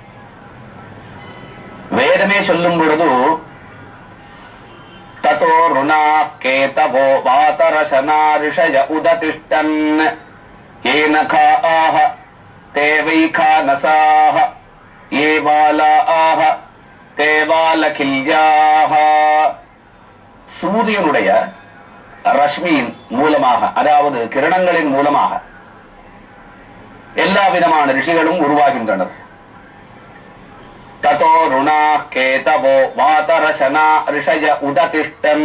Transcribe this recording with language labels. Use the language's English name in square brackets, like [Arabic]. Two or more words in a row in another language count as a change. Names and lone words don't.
[Tamil] வேதமே சொல்லும் பொழுது [Sanskrit] ततो रुणा केतवो वातरशना ऋषय उदतिष्ठन् एनकाः देवैकानसाः ये बालाः ते बालकिल्याः. [Tamil] சூரியனுடைய ரஷ்மியின் மூலமாக, அதாவது கிரணங்களின் மூலமாக எல்லா விதமான ரிஷிகளும் உருவாகின்றனர். [Sanskrit] ततो रुणा केतवो वातरशना ऋषय उदतिष्ठन्.